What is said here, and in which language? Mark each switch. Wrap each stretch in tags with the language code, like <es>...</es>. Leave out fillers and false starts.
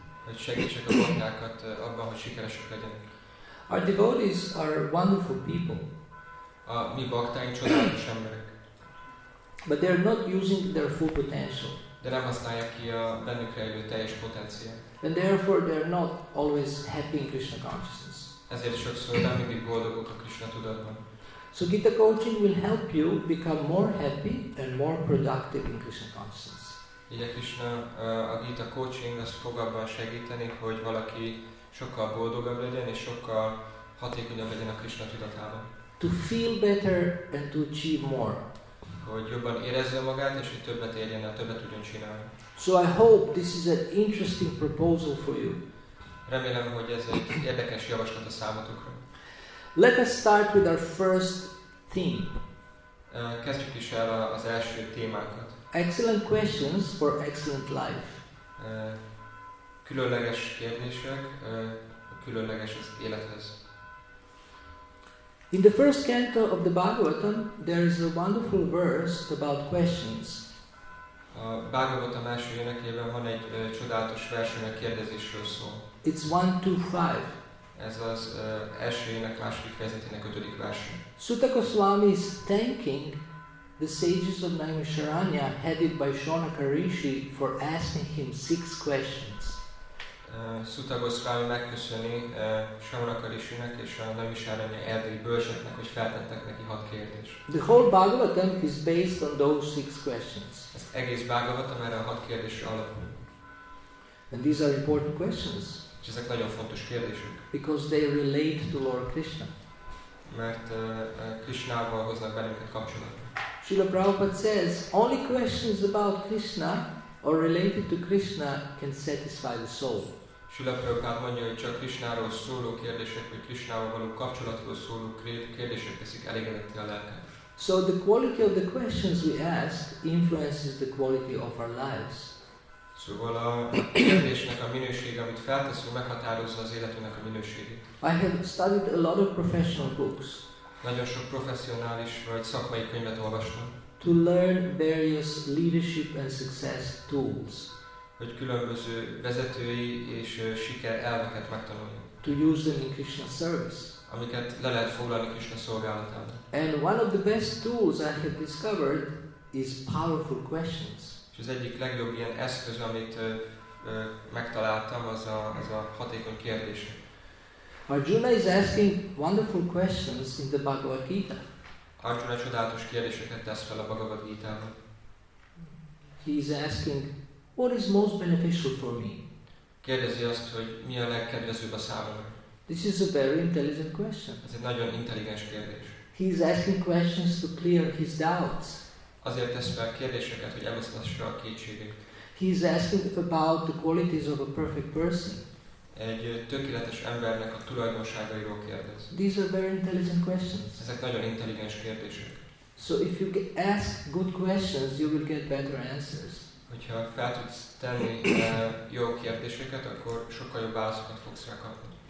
<hu>Hogy segítsek a baktákat abban, hogy sikeresek legyenek.</hu> <en>Our devotees are wonderful people.</en> <hu>A mi baktáink csodálatos emberek.</hu> <en>But they are not using their full potential.</en> <hu>De nem használják ki a bennük rejlő teljes potenciált.</hu> <en>And therefore they are not always happy in Krishna consciousness.</en> <hu>Ezért sokszor nem mindig boldogok a Krishna tudatban.</hu> <en>So Gita coaching will help you become more happy and more productive in Krishna consciousness.</en> <hu>Így a Krishna, a Gita coaching az fog abban segíteni, hogy valaki sokkal boldogabb legyen és sokkal hatékonyabb legyen a Krishna tudatában.</hu> <en>To feel better and to achieve more.</en> <hu>Hogy jobban érezze magát és hogy többet érjen el, többet tudjon csinálni.</hu> <en>So I hope this is an interesting proposal for you.</en> <hu>Remélem, hogy ez egy érdekes javaslat a számotokra.</hu> <en>Let us start with our first theme.</en> <hu>Kezdjük is el az első témánkat.</hu> <en>Excellent questions for excellent life.</en> <hu>Különleges kérdések, különleges az élethez.</hu> <en>In the first canto of the Bhagavatam, there is a wonderful verse about questions.</en> <hu>A Bhagavatam első énekében van egy csodálatos vers, ami a kérdezésről szól.</hu> <en>It's 1-2-5.</en> <hu>Ez az első ének második fejezetének 5.</hu> <en>verse. Sutta Goswami is thanking the sages of Naimisharanya headed by Shonaka Rishi for asking him 6 questions.</en> <hu>Sutta Goswami megköszöni Shonaka Rishinek és a Naimisharanya erdei bölcseknek, hogy feltettek neki 6 kérdést.</hu> <en>The whole Bhagavatam is based on those 6 questions.</en> <hu>Ez egész Bhagavatam erre a 6 kérdésre alapul.</hu> <en>And these are important questions.</en> <hu>És ezek nagyon fontos kérdések.</hu> <en>Because they relate to Lord Krishna.</en> <hu>Mert Krishnával hoznak bennünket kapcsolatba.</hu> <en>Srila Prabhupada says, only questions about Krishna or related to Krishna can satisfy the soul.</en> <hu>Srila Prabhupada mondja, hogy csak Krishnáról szóló kérdések, vagy Krishnával való kapcsolatról szóló kérdések teszik elégedetté a lelket.</hu> <en>So the quality of the questions we ask influences the quality of our lives.</en> <hu>Szóval a kérdésnek a minősége, amit felteszünk, meghatározza az életünknek a minőségét.</hu> <en>I have studied a lot of professional books</en> <hu>Nagyon sok professzionális vagy szakmai könyvet olvastam,</hu> <en>to learn various leadership and success tools,</en> <hu>hogy különböző vezetői és siker elveket megtanuljunk,</hu> <en>to use them in Krishna service.</en> <hu>amiket le lehet foglalni Krishna szolgálatában.</hu> <en>And one of the best tools I have discovered is powerful questions.</en> <hu>És az egyik legjobb ilyen eszköz, amit megtaláltam, az a hatékony kérdés.</hu> <en>Arjuna is asking wonderful questions in the Bhagavad Gita.</en> <hu>Arjuna csodálatos kérdéseket tesz fel a Bhagavad Gitában.</hu> <en>He is asking, what is most beneficial for me?</en> <hu>Kérdezi azt, hogy mi a legkedvezőbb a számomra.</hu> <en>This is a very intelligent question.</en> <hu>Ez egy nagyon intelligens kérdés.</hu> <en>He is asking questions to clear his doubts.</en> <hu>Azért tesz fel kérdéseket, hogy eloszlassa a kétségét.</hu> <en>He is asking about the qualities of a perfect person.</en> <hu>Egy tökéletes embernek a tulajdonságairól kérdez.</hu> <en>These are very intelligent questions.</en> <hu>Ezek nagyon intelligens kérdések.</hu> <en>So if you ask good questions, you will get better answers.</en> <hu>Hogyha fel tudsz tenni jó kérdéseket, akkor sokkal jobb válaszokat fogsz rá kapni.</hu>